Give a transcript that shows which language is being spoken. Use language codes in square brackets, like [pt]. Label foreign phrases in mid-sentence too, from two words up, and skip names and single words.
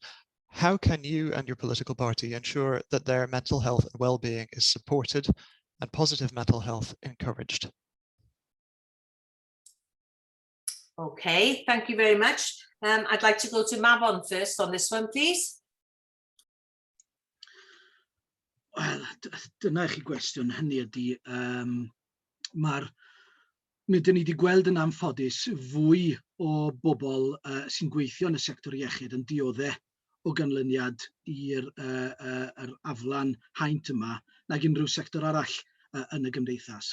[en] How can you and your political party ensure that their mental health and well-being is supported and positive mental health encouraged? Okay, thank you very much. I'd like to go to Mabon first on this one, please. [cy] Wel, dyna chi gwestiwn, hynny ydy, mae'r mi dyn ni wedi gweld yn anffodus fwy o bobl sy'n gweithio yn y sector iechyd yn dioddau o ganlyniad i'r aflan haint yma nag unrhyw sector arall yn y gymdeithas.